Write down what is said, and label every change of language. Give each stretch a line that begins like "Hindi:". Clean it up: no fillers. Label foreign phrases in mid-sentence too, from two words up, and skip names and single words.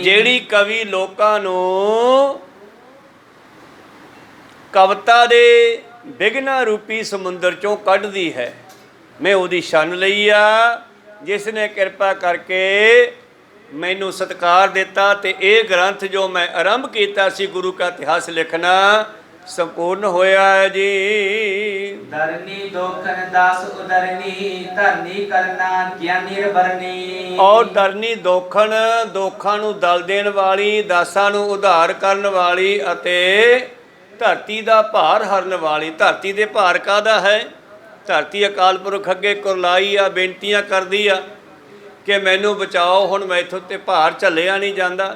Punjabi: ਜਿਹੜੀ ਕਵੀ ਲੋਕਾਂ ਨੂੰ ਕਵਿਤਾ ਦੇ ਵਿਘਨਾ ਰੂਪੀ ਸਮੁੰਦਰ ਚੋਂ ਕੱਢਦੀ ਹੈ। ਮੈਂ ਉਹਦੀ ਛੰਨ ਲਈ ਆ, ਜਿਸ ਨੇ ਕਿਰਪਾ ਕਰਕੇ ਮੈਨੂੰ ਸਤਿਕਾਰ ਦਿੱਤਾ ਤੇ ਇਹ ਗ੍ਰੰਥ ਜੋ ਮੈਂ ਆਰੰਭ ਕੀਤਾ ਸੀ ਗੁਰੂ ਕਾ ਇਤਿਹਾਸ ਲਿਖਣਾ ਸੰਪੂਰਨ ਹੋਇਆ ਹੈ ਜੀ।
Braj: धरनी दोखन दास उदरनी धरनी करना ज्ञानी बरनी।
Punjabi: ਔਰ ਧਰਨੀ ਦੋਖਣ, ਦੋਖਾਂ ਨੂੰ ਦਲ ਦੇਣ ਵਾਲੀ, ਦਾਸਾਂ ਨੂੰ ਉਧਾਰ ਕਰਨ ਵਾਲੀ ਅਤੇ ਧਰਤੀ ਦਾ ਭਾਰ ਹਰਨ ਵਾਲੀ। ਧਰਤੀ ਦੇ ਭਾਰ ਕਾਹਦਾ ਹੈ? ਧਰਤੀ ਅਕਾਲ ਪੁਰਖ ਅੱਗੇ ਕੁਰਲਾਈ ਆ, ਬੇਨਤੀਆਂ ਕਰਦੀ ਆ ਕਿ ਮੈਨੂੰ ਬਚਾਓ, ਹੁਣ ਮੈਥੋਂ ਤੇ ਭਾਰ ਝੱਲਿਆ ਨਹੀਂ ਜਾਂਦਾ।